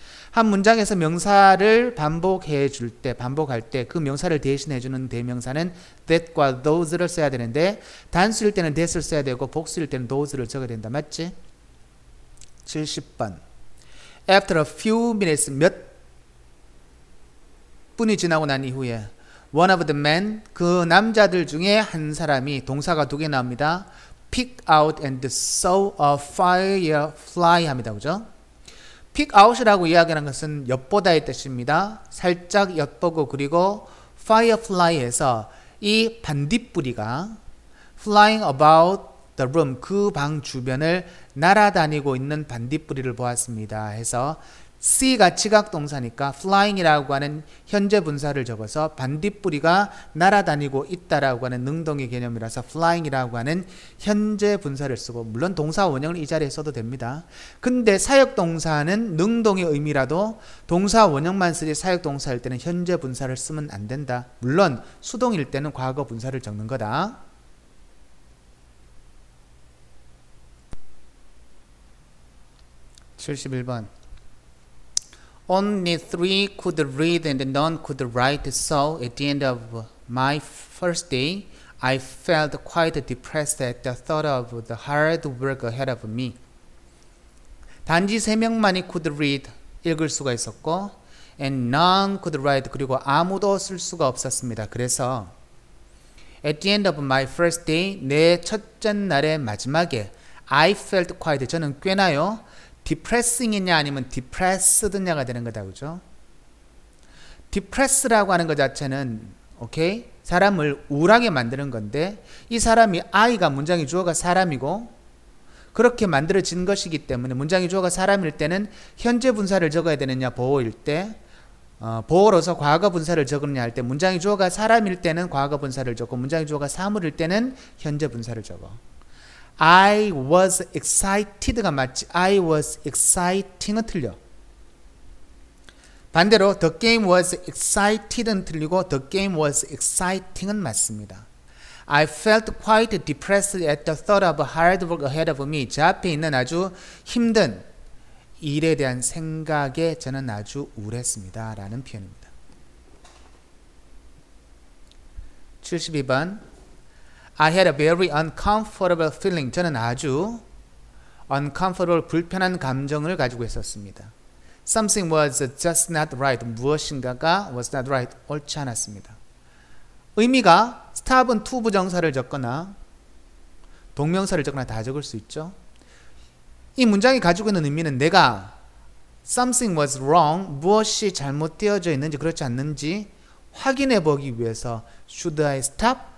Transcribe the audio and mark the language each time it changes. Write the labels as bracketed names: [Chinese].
[Korean] 한 문장에서 명사를 반복할 때 그 명사를 대신해주는 대명사는 that과 those를 써야 되는데 단수일 때는 that을 써야 되고 복수일 때는 those를 적어야 된다. 맞지? 70번. [English] After a few minutes, [Korean] 몇 분이 지나고 난 이후에 [English] one of the men, [Korean] 그 남자들 중에 한 사람이 동사가 2개 나옵니다. [English] pick out and saw a firefly 합니다. [Korean] 그죠? pick out이라고 이야기하는 것은 엿보다의 뜻입니다. 살짝 엿보고 그리고 firefly에서 이 반딧불이가 [English] flying about the room, [Korean] 그 방 주변을 날아다니고 있는 반딧불이를 보았습니다. 해서 C가 지각동사니까 flying이라고 하는 현재 분사를 적어서 반딧불이가 날아다니고 있다라고 하는 능동의 개념이라서 flying이라고 하는 현재 분사를 쓰고, 물론 동사 원형을 이 자리에 써도 됩니다. 근데 사역동사는 능동의 의미라도 동사 원형만 쓰지 사역동사일 때는 현재 분사를 쓰면 안 된다. 물론 수동일 때는 과거 분사를 적는 거다. 71번. [English] Only 3 could read and none could write, so at the end of my first day, I felt quite depressed at the thought of the hard work ahead of me. [Korean] 단지 3명만이 [English] could read, [Korean] 읽을 수가 있었고, [English] and none could write, [Korean] 그리고 아무도 쓸 수가 없었습니다. 그래서 [English] at the end of my first day, [Korean] 내 첫째 날의 마지막에 [English] I felt quite, [Korean] 저는 꽤나요 depressing이냐 아니면 depressed냐가 되는 거다. 그죠? depress라고 하는 것 자체는 오케이? 사람을 우울하게 만드는 건데, 이 사람이 I가 문장의 주어가 사람이고 그렇게 만들어진 것이기 때문에 문장의 주어가 사람일 때는 현재 분사를 적어야 되느냐, 보어일 때 보어로서 과거 분사를 적느냐 할 때 문장의 주어가 사람일 때는 과거 분사를 적고 문장의 주어가 사물일 때는 현재 분사를 적어. [English] I was excited가 [Korean] 맞지, [English] I was exciting은 [Korean] 틀려. [English] 반대로 the game was excited는 [Korean] 틀리고 [English] the game was exciting은 [Korean] 맞습니다. [English] I felt quite depressed at the thought of hard work ahead of me. [Korean] 제 앞에 있는 아주 힘든 일에 대한 생각에 저는 아주 우울했습니다 라는 표현입니다. 72번. [English] I had a very uncomfortable feeling. [Korean] 저는 아주 uncomfortable, 불편한 감정을 가지고 있었습니다. [English] Something was just not right. [Korean] 무엇인가가 [English] was not right, [Korean] 옳지 않았습니다. 의미가 stop은 to 부정사를 적거나 동명사를 적거나 다 적을 수 있죠. 이 문장이 가지고 있는 의미는 내가 [English] something was wrong, [Korean] 무엇이 잘못되어져 있는지 그렇지 않는지 확인해 보기 위해서 [English] should I stop?